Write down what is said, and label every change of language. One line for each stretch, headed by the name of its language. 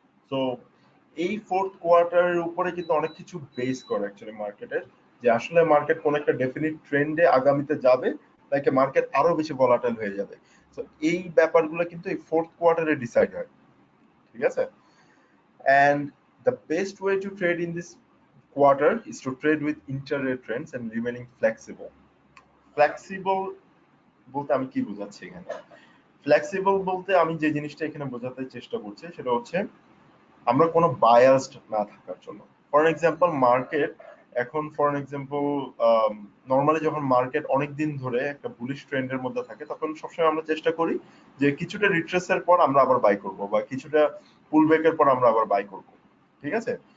Bangla: তো এই ফোর্থ কোয়ার্টারের উপরে কিন্তু অনেক কিছু বেস করে অ্যাকচুয়ালি মার্কেটের, যে আসলে মার্কেট কোন একটা ডেফিনিট ট্রেন্ডে আগামীতে যাবে নাকি মার্কেট আরো বেশি ভলাটাইল হয়ে যাবে। তো এই ব্যাপারগুলো কিন্তু এই ফোর্থ কোয়ার্টারে ডিসাইড হয়, ঠিক আছে?
English: And the best way to trade in this quarter is to trade with intraday trends and remaining flexible.
Bangla: Flexible বলতে আমি কি বোঝাচ্ছি এখানে? ফ্লেক্সিবল বলতে আমি যে জিনিসটা এখানে বোঝাতে চেষ্টা করছি সেটা হচ্ছে আমরা কোনো বায়াসড না থাকার জন্য। ফর এক্সাম্পল মার্কেট এখন, ফর এক্সাম্পল নর্মালি যখন মার্কেট অনেক দিন ধরে একটা বুলিশ ট্রেন্ডের মধ্যে থাকে, তখন সবসময় আমরা চেষ্টা করি যে কিছুটা রিট্রেসের পর আমরা আবার বাই করব বা কিছুটা পুলব্যাকের পর আমরা আবার বাই করব, ঠিক আছে?